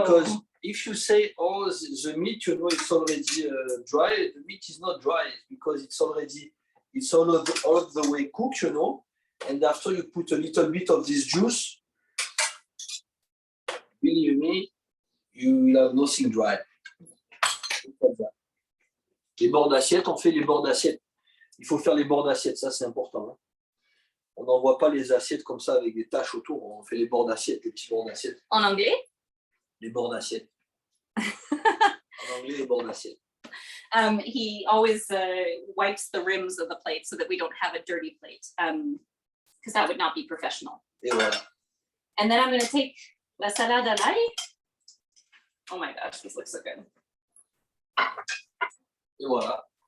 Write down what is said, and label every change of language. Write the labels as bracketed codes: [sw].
[en] Because if you say, oh, the meat, it's already dry, the meat is not dry because it's all of the way cooked, and after you put a little bit of this juice, believe me, you will have nothing dry. [fr] Les bords d'assiette, on fait les bords d'assiette. Il faut faire les bords d'assiette, ça c'est important. Hein. On n'envoie pas les assiettes comme ça avec des taches autour, on fait les bords d'assiette, les petits bords d'assiette. En anglais? Les bords d'assiette. En anglais, les bords d'assiette. [en] He always wipes the rims of the plate so that we don't have a dirty plate, because that would not be professional. [fr] Et voilà. [en] And then I'm going to take la salade à l'ail. Oh my gosh, this looks so good. [fr] Et voilà.